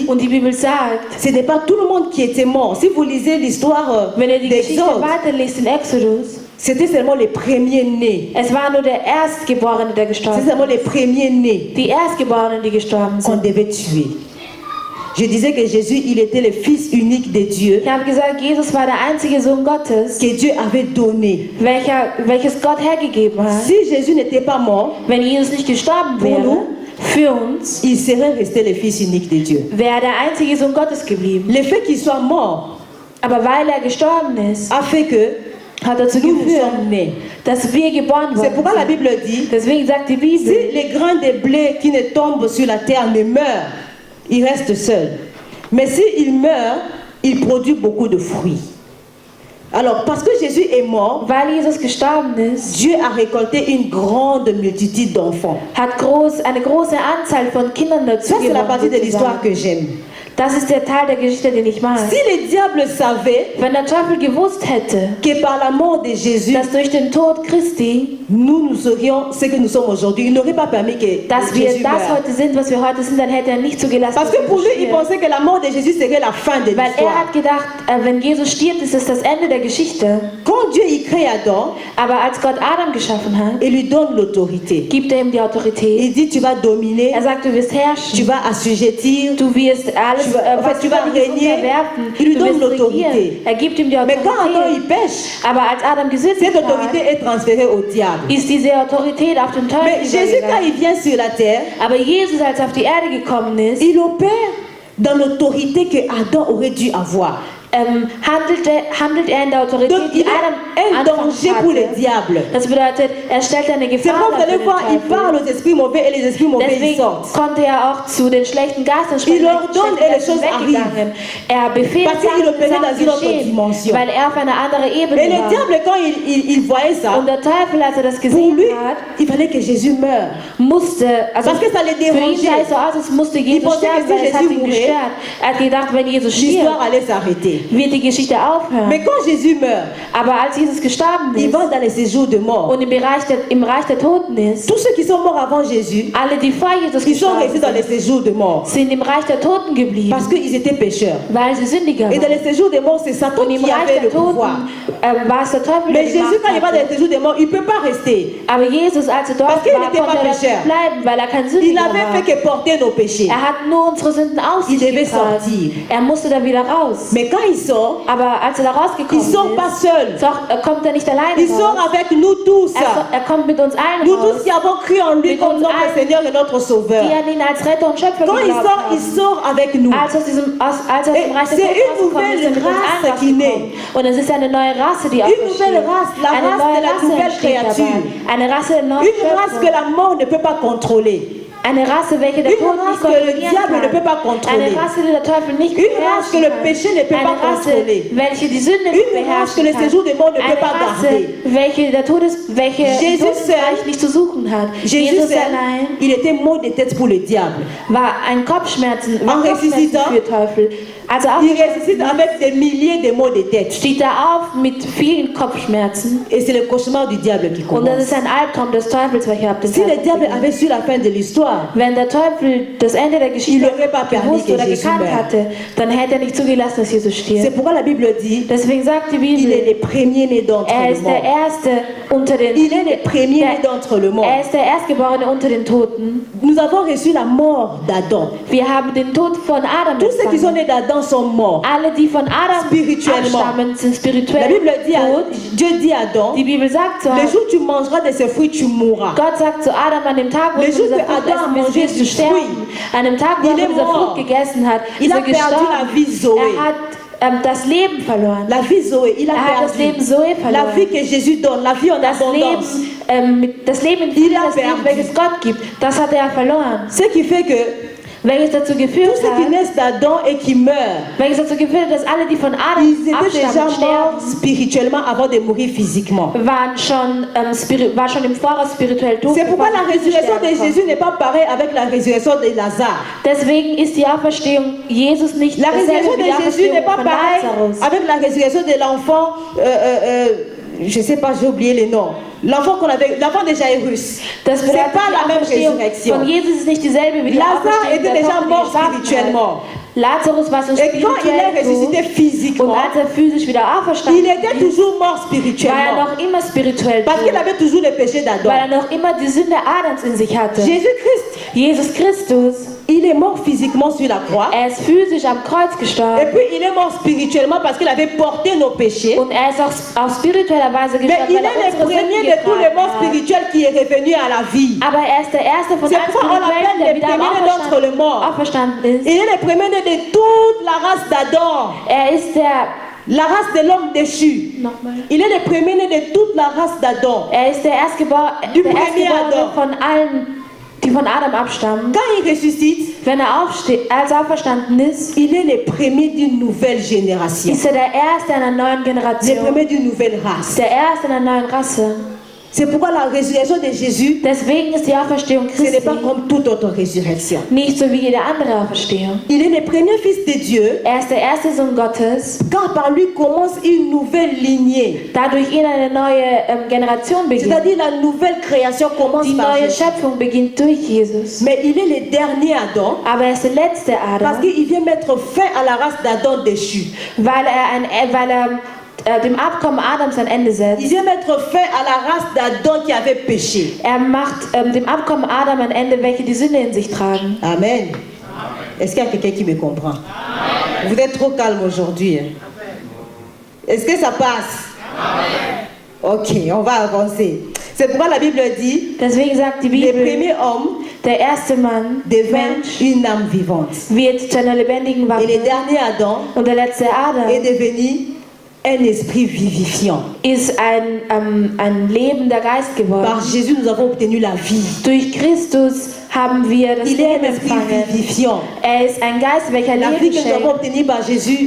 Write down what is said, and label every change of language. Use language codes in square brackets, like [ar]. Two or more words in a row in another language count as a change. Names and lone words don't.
[de] Und die Bibel sagt, [fr] ce n'est pas tout le monde qui était mort. Si vous lisez l'histoire [de] wenn ihr die Geschichte [fr] d'Exode, [de] weiterliest in Exodus, [fr] c'était seulement les premiers-nés. [de] es war nur der Erstgeborene, der gestorben [fr] C'est seulement les premiers-nés [de] ist. Die Erstgeborenen, die gestorben [fr] qu'on [de] sind. [fr] devait tuer. Je disais que Jésus, il était le Fils unique de Dieu [de] Ich habe gesagt, Jesus war der einzige Sohn Gottes, [fr] que Dieu avait donné. [de] welches Gott hergegeben hat. [fr] Si Jésus n'était pas mort, [de] Wenn Jesus nicht gestorben [fr] Pour [de] wäre, [fr] nous, [de] für uns, [fr] il serait resté le Fils unique de Dieu. [de] wäre der einzige Sohn Gottes geblieben. [fr] Le fait qu'il soit mort [de] Aber weil er gestorben ist, [fr] a fait que [de] hat dazu [fr] nous [de] geführt, [fr] sommes nés. [de] dass wir geboren [fr] C'est pourquoi la [de] worden sind. [fr] Bible dit, [de] Deswegen sagt die [fr] si [de] Bibel, [fr] les grains de blé qui ne tombent sur la terre ne meurent, il reste seul. Mais s'il meurt, il produit beaucoup de fruits. Alors, parce que Jésus est mort, [de] weil Jesus gestorben ist, [fr] Dieu a récolté une grande multitude d'enfants. [de] hat eine große Anzahl von Kindern dazu [fr] Ça, c'est la partie de [de] gewonnen, [fr] l'histoire [de] sozusagen. [fr] que j'aime. [de] Das ist der Teil der Geschichte, den ich mag. [fr] Si le diable savait [de] Wenn der Teufel gewusst hätte, [fr] que par la mort de Jésus, [de] dass durch den Tod Christi, [fr] nous serions ce que nous sommes aujourd'hui, il n'aurait pas permis que [de] dass wir [fr] Jésus [de] das [fr] meure. [de] heute sind, was wir heute sind, dann hätte er nicht zugelassen, [fr] Parce que [de] dass [fr] pour lui, [de] Jesus [fr] il [de] stirbt. [fr] pensait que la mort de Jésus serait la fin de [de] Weil er [fr] l'histoire. [de] hat gedacht, wenn Jesus stirbt, ist es das Ende der Geschichte. [fr] Quand Dieu y crée Adam, [de] Aber als Gott Adam geschaffen hat, [fr] il lui donne l'autorité. [de] gibt er ihm die Autorität. [fr] Il dit, tu vas dominer, [de] Er sagt, du wirst [fr] tu [de] herrschen, [fr] vas assujettir. [de] du wirst alles, [fr] Tu vas- [de] was [fr] tu vas [de] du willst, [fr] régner. [de] unterwerfen. [fr] Il lui [de] Du [fr] donne [de] wirst [fr] l'autorité. [de] regieren. Er gibt ihm die [fr] Mais quand Adam il [de] Autorität. [fr] pêche, [de] Aber als Adam gesündigt [fr] cette autorité [de] hat, [fr] est transférée au diable. [de] ist diese Autorität auf den [fr] Mais [de] Teufel [fr] Jésus, quand [de] übergegangen. [fr] il vient sur la terre, [de] Aber Jesus, als er auf die Erde gekommen ist, [fr] il opère dans l'autorité que Adam aurait dû avoir. [de] handelt er in der Autorität, [fr] Donc il [de] die Adam [fr] est un [de] anfangs [fr] danger pour le [de] hatte. [fr] diable. [de] Das bedeutet, er stellt eine [fr] C'est [de] Gefahr [fr] pourquoi vous [de] dar [fr] allez [de] für [fr] voir, il [de] den Teufel. [fr] parle aux esprits mauvais et les esprits mauvais ils [de] Deswegen [fr] sortent. [de] konnte er auch zu den schlechten Geistern sprechen, [fr] Il [de] wenn [fr] ordonne [de] die schlechten [fr] et les [de] Geister [fr] choses [de] weggegangen. Er befiehlt [fr] Parce qu'il [de] Sachen, [fr] opérait dans une autre [de] geschehen, [fr] dimension. [de] weil er auf einer anderen Ebene [fr] Et le [de] war. [fr] diable, quand il voyait ça, [de] Und der Teufel, als er das [fr] pour [de] gesehen [fr] lui, [de] hat, [fr] il fallait que Jésus meure. [de] musste, also [fr] Parce que ça le [de] für ihn sah [fr] dérangeait. [de] es so aus, als musste Jesus [fr] pensait que [de] sterben, [fr] si [de] weil es hat [fr] Jésus [de] ihn [fr] mourait, [de] gestört. Er hat gedacht, wenn Jesus [fr] L'histoire [de] stirbt, [fr] allait s'arrêter. [de] wird die Geschichte aufhören. [fr] Mais quand Jésus meurt, [de] Aber als Jesus gestorben [fr] il [de] ist [fr] va dans les séjours de mort. [de] und im Reich der Toten ist, [fr] Tous ceux qui sont morts avant Jésus, [de] alle, die vor Jesus [fr] ils sont [de] gestorben [fr] restés dans les [de] sind, [fr] séjours de mort. [de] sind im Reich der Toten geblieben, [fr] Parce qu'ils étaient pécheurs. [de] weil sie Sündiger [fr] Et dans [de] waren. [fr] les séjours de mort, c'est Satan [de] Und im [fr] qui [de] Reich [fr] avait le [de] der Toten [fr] pouvoir. [de] war es der Teufel, der [fr] Mais [de] die [fr] Jésus, [de] Macht [fr] quand il va dans [de] hatte. [fr] les séjours de mort, il ne peut pas rester. [de] Aber Jesus, als er dort [fr] Parce qu'il [de] war, [fr] n'était [de] konnte [fr] pas [de] er [fr] pécheur. [de] nicht bleiben, weil er kein [fr] Il [de] Sündiger [fr] n'avait [de] war. [fr] fait que porter nos péchés. [de] Er hat nur unsere Sünden auf sich [fr] Il devait [de] getragen. [fr] sortir. [de] Er musste da wieder raus. [fr] Mais quand il sort, [de] Aber als er da [fr] il [de] rausgekommen [fr] ne sort pas [de] ist, [fr] seul. [de] kommt er nicht alleine [fr] Il sort [de] raus. [fr] avec nous tous. [de] Er kommt mit uns allen [fr] Nous [de] raus, [fr] tous qui avons cru en lui [de] Mit [fr] comme [de] uns [fr] notre [de] allen, [fr] Seigneur et notre Sauveur. [de] die an ihn als Retter und Schöpfer [fr] Quand il [de] geglaubt [fr] sort, il [de] haben. [fr] sort avec nous. [de] Als er aus dem Reich der [fr] Et [de] Toten [fr] c'est une [de] rausgekommen ist, [fr] nouvelle [de] er mit uns allen [fr] race qui [de] rausgekommen. Und es ist eine neue Rasse, die [fr] Une nouvelle race, la [de] Eine [fr] race [de] neue [fr] de la [de] Rasse [fr] nouvelle [de] entsteht [fr] créature. [de] dabei. Eine Rasse der neuen [fr] Une race que [de] Schöpfung. [fr] la mort ne peut pas contrôler. [de] Eine Rasse, welche der [fr] Une [de] Tod [fr] race [de] nicht [fr] que le [de] kontrollieren [fr] diable ne peut [de] kann. [fr] pas contrôler. [de] Eine Rasse, die der Teufel nicht [fr] Une race que [de] beherrschen [fr] le [de] kann. [fr] péché ne peut [de] Eine [fr] pas [de] Rasse, [fr] contrôler. [de] welche die Sünde nicht [fr] Une race que [de] beherrschen [fr] le [de] kann. [fr] séjour des morts ne peut [de] Eine [fr] pas [de] Rasse, [fr] garder. [de] welche [fr] Jésus [de] Todesreich [fr] seul- [de] nicht zu suchen hat. [fr] Jésus [de] Jesus [fr] seul, [de] allein [fr] il était mort de tête pour le diable. [de] war ein Kopfschmerzen, [fr] En ressuscitant, [de] für Teufel. Also [fr] Il ressuscite avec des milliers de maux de tête. [de] steht er auf mit vielen Kopfschmerzen. [fr] Et c'est le cauchemar du diable qui [de] Und das [fr] commence. [de] ist ein Albtraum des Teufels, welcher ab dem [fr] Si le [de] Zeitpunkt [fr] diable [de] beginnt. [fr] avait su la fin de l'histoire, [de] Wenn der Teufel das Ende der [fr] Il [de] Geschichte [fr] n'aurait pas permis [de] gewusst [fr] que [de] oder [fr] Jésus [de] gekannt [fr] meure. [de] hatte, dann hätte er nicht zugelassen, dass Jesus [fr] c'est [de] stirbt. [fr] pourquoi la Bible dit [de] Deswegen sagt die [fr] il est [de] Bibel, [fr] le premier-né d'entre [de] er [fr] les [de] ist der [fr] morts. [de] Erste unter den [fr] Il est le premier-né d'entre les morts. [de] Er ist der Erstgeborene unter den Toten. [fr] Nous avons reçu la mort d'Adam. [de] Wir haben den Tod von Adam [fr] Tous ceux qui sont [de] empfangen. [fr] nés d'Adam sont morts. [de] Alle, die von Adam [fr] Spirituellement. [de] abstammen, sind [fr] La [de] spirituell [fr] Bible dit à, [de] tot. [fr] Dieu dit à Adam, [de] Die Bibel sagt zu [fr] le [de] Adam, [fr] jour où tu mangeras de ces fruits, tu mourras. [de] Gott sagt zu Adam an dem Tag, wo [fr] Le [de] du [fr] jour [de] dieser [fr] que [de] Frucht [fr] Adam a [de] essen, bis [fr] mangé [de] wir zu [fr] du [de] sterben. [fr] fruit, [de] An dem Tag, wo [fr] il [de] er [fr] est [de] von dieser [fr] mort. [de] Frucht gegessen hat, [fr] Il [de] ist [fr] a [de] er [fr] perdu la [de] gestorben. [fr] vie Zoé. [de] Er hat das Leben verloren. [fr] La vie Zoé, il a [de] Er hat das Leben [fr] perdu. [de] Zoe [fr] La vie [de] verloren. [fr] que Jésus donne, la vie en [de] Das [fr] abondance. [de] Leben in [fr] Il [de] Fülle, [fr] a [de] das Leben, [fr] perdu. [de] welches Gott gibt, das hat er verloren. [fr] Ce qui fait que [de] Welches dazu [fr] tous [de] geführt [fr] ceux qui [de] hat, [fr] naissent d'Adam et qui meurent, [de] welches dazu geführt hat, dass alle, die von Adam [fr] ils étaient déjà [de] abstammen, [fr] morts [de] sterben, [fr] spirituellement avant de mourir physiquement. [de] war schon im Voraus spirituell tot. [fr] C'est pourquoi [de] bevor [fr] la [de] sie [fr] résurrection de [de] sterben [fr] Jésus [de] konnten. [fr] n'est pas pareille avec la résurrection de Lazare. [de] Deswegen ist die Auferstehung Jesus nicht [fr] La résurrection [de] dasselbe wie die [fr] de Jésus n'est [de] Auferstehung [fr] pas [de] von [fr] pareille [de] Lazarus. [fr] avec la résurrection de l'enfant, je ne sais pas, j'ai oublié les noms. L'enfant de Jairus. [de] Das [fr] C'est [de] bedeutet, [fr] pas [de] die [fr] la même [de] Auferstehung [fr] résurrection. [de] von Jesus ist nicht dieselbe wie die [fr] Lazare [de] Auferstehung [fr] était [de] der [fr] déjà [de] Tochter, die [fr] mort [de] gesagt hat. [fr] spirituellement. [de] Lazarus war so [fr] Et quand il est [de] spirituell [fr] ressuscité [de] tot, und [fr] physiquement, [de] als er physisch wieder auferstanden [fr] il était [de] ist, [fr] toujours mort [de] war er [fr] spirituellement. [de] noch immer spirituell [fr] Parce qu'il [de] tot, [fr] avait toujours le péché [de] weil [fr] d'Adam. [de] er noch immer die Sünde Adams in sich hatte. [fr] Jésus-Christ, [de] Jesus Christus, [fr] il est mort physiquement sur la croix. [de] er ist physisch am Kreuz [fr] Et [de] gestorben [fr] puis il est mort spirituellement parce qu'il avait porté nos péchés. [de] und er ist auch auf spiritueller Weise [fr] Mais [de] gestorben, [fr] il [de] weil er [fr] est le [de] unsere [fr] premier [de] Sünden [fr] de tous les morts [de] getragen hat. [fr] spirituels qui est revenu à la vie. [de] Aber er ist der erste von [fr] C'est [de] allen [fr] pourquoi on [de] Spirituellen, [fr] l'appelle [de] der [fr] le [de] wieder [fr] premier d'entre les morts. [de] auferstanden ist. [fr] Il est le premier de toute la race d'Adam, [de] Er ist der, [fr] la race de l'homme déchu. [de] nochmal, [fr] Il est le premier de toute la race d'Adam. [de] er ist der [fr] Du premier [de] Erstgeborene [fr] Adam. [de] von allen, die von Adam abstammen. [fr] Quand il ressuscite, [de] Wenn er als auferstanden ist, [fr] il est le premier d'une nouvelle génération. [de] ist er der Erste einer neuen [fr] Le [de] Generation, [fr] premier d'une nouvelle race. [de] der Erste einer neuen Rasse. [fr] C'est pourquoi la résurrection de Jésus, [de] Deswegen ist die Auferstehung [fr] ce n'est [de] Christi [fr] pas comme toute autre résurrection. [de] nicht so wie jede andere Auferstehung. [fr] Il est le premier fils de Dieu, [de] Er ist der erste Sohn Gottes, [fr] car par lui commence une nouvelle lignée. [de] dadurch ihn eine neue Generation beginnt. [fr] C'est-à-dire la nouvelle création commence [de] Die [fr] par [de] neue [fr] Jésus. [de] Schöpfung beginnt durch Jesus. [fr] Mais il est le dernier Adam, [de] Aber er ist der letzte [fr] parce [de] Adam, [fr] qu'il vient mettre fin à la race d'Adam déchu. [de] weil er dem Abkommen Adams ein Ende [fr] Il [de] setzt. [fr] vient mettre fin à la race d'Adam qui avait péché. [de] Er macht dem Abkommen Adam ein Ende, welche die Sünde in sich tragen. [fr] Amen. Est-ce qu'il y a quelqu'un qui me comprend? Vous êtes trop calme aujourd'hui. Hein? Est-ce que ça passe? Ok, on va avancer. C'est pourquoi la Bible dit, [de] Deswegen sagt die [fr] le [de] Bibel, [fr] premier homme [de] der erste Mann, [fr] devint [de] Mensch, [fr] une âme vivante. [de] wird zu einer lebendigen [fr] Et le [de] Waffe. [fr] dernier Adam [de] Und der letzte [fr] est [de] Adam [fr] devenu un esprit vivifiant. [de] ist ein lebender Geist geworden. [fr] Par Jésus, nous avons obtenu la vie. [de] Durch Christus haben wir das [fr] Il est [de] Leben [fr] un esprit [de] empfangen. [fr] vie-vifiant. [de] Er ist ein Geist, welcher [fr] La [de] Leben [fr] vie que nous avons [de] schenkt. [fr] obtenue par Jésus,